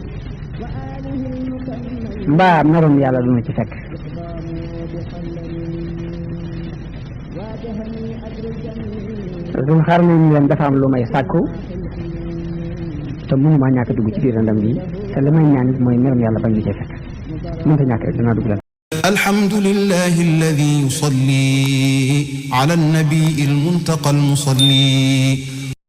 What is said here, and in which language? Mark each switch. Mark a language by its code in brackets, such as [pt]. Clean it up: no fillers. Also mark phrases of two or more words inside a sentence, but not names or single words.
[wo] mbaa naroon yàlla du na ci fekk suñ xaar nañ leen dafa am lu may sàkku te mënuma ñàkk dugg ci biir lëndëm gi te li may ñaan it mooy meram yàlla bañ ñu cee fekk mënta ñàkk rek dinaa dugg leen [ar] الحمد لله الذي يصلي على النبي المنتقى المصلي